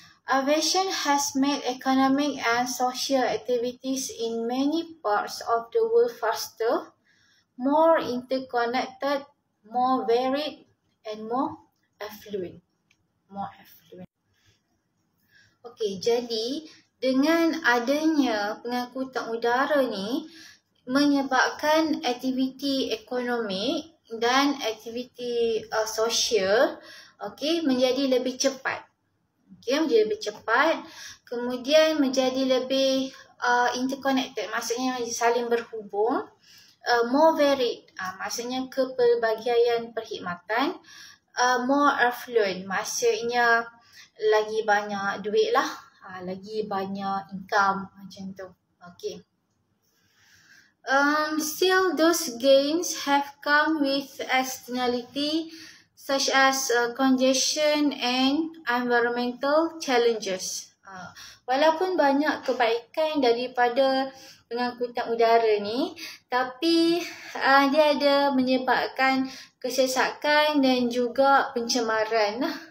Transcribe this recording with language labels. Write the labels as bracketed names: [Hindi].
[English] Aviation has made economic and social activities in many parts of the world faster, more interconnected, more varied and more affluent. [Malay] Okay, jadi dengan adanya pengangkutan udara ni menyebabkan aktiviti ekonomi dan aktiviti sosial, okay, menjadi lebih cepat. Okay, menjadi lebih cepat. Kemudian menjadi lebih interconnected, maksudnya saling berhubung. [English] More varied, [Malay] maksudnya kepelbagaian perkhidmatan. [English] More affluent, [Malay] maksudnya lagi banyak duit lah. Lagi banyak income macam tu. Okay. [English] Still, those gains have come with externality such as congestion and environmental challenges. [Malay] Walaupun banyak kebaikan daripada pengangkutan udara ni, tapi dia ada menyebabkan kesesakan dan juga pencemaran.